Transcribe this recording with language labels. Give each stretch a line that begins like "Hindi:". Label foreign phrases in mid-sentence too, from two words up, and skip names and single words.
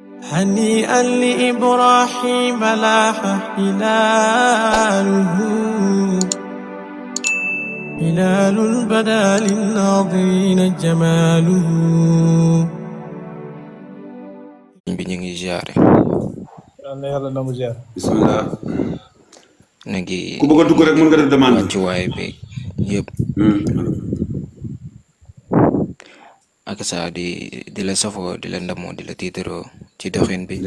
Arabic: هنيئا لإبراهيم لاح هلاله هلال بدا للناظرين جماله.
Wolof: bi ñu ngi ziare. yàlla yàlla nangu ziar. bismillah. na ngi ku bëgg a dugg rek mën nga def demande. wàccuwaay bi yëpp. ak saa di la safoo di la ndamoo di la tiitaroo ci doxin bi.